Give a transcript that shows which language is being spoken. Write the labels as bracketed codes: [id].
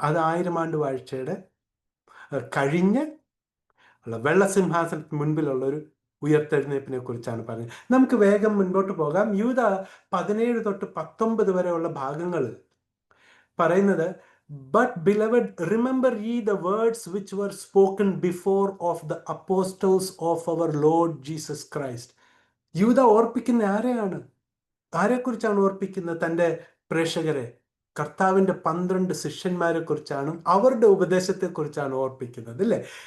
[ml] അത് 1000 ആണ്ട് വാഴ്ചയുടെ കഴിഞ്ഞ് വെള്ളസിംഹാസനത്തിന് മുൻപിലുള്ള ഒരു ഉയർത്തെഴുന്നേൽപ്പിനെ കുറിച്ചാണ് പറഞ്ഞത്. നമുക്ക് വേഗം മുൻപോട്ട് പോകാം. യൂദ 17 തൊട്ട് 19 വരെയുള്ള ഭാഗങ്ങൾ പറയുന്നത്, [en] "But beloved, remember ye the words which were spoken before of the apostles of our Lord Jesus Christ." [ml] യൂദ ഓർപ്പിക്കുന്ന ആരെക്കുറിച്ചാണ് ഓർപ്പിക്കുന്നത്? തൻ്റെ പ്രേക്ഷകരെ, കർത്താവിൻ്റെ 12 ശിഷ്യന്മാരെ കുറിച്ചാണ്, അവരുടെ ഉപദേശത്തെക്കുറിച്ചാണ് ഓർപ്പിക്കുന്നത്, അല്ലേ?